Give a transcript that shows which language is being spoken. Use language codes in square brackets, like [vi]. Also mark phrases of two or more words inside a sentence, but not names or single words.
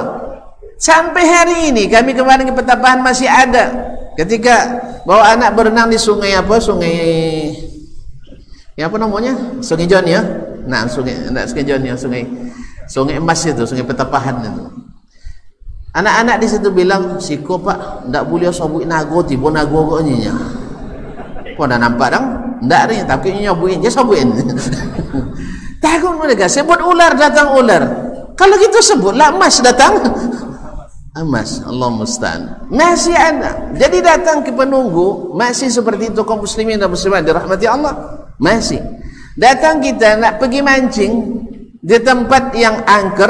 [id] Sampai hari ini kami kemarin ke Petapahan masih ada. Ketika bawa anak berenang di sungai apa? Sungai John ya. Nah, sungai John ya, sungai emas itu, sungai Petapahan itu. Anak-anak di situ bilang, [min] "Siko Pak, ndak boleh sabut nago, tiba nago kok nyinya." Kok dah nampak dong? Ndak ni, tapi nyobuin je sabuin. [id] Takut mereka sebut ular, datang ular. Kalau gitu sebutlah emas datang. Emas, [ar] الله المستعان. [id] Masih ada. Jadi datang ke penunggu masih seperti itu kaum muslimin dan muslimat dirahmati Allah. Masih. Datang kita nak pergi mancing di tempat yang angker.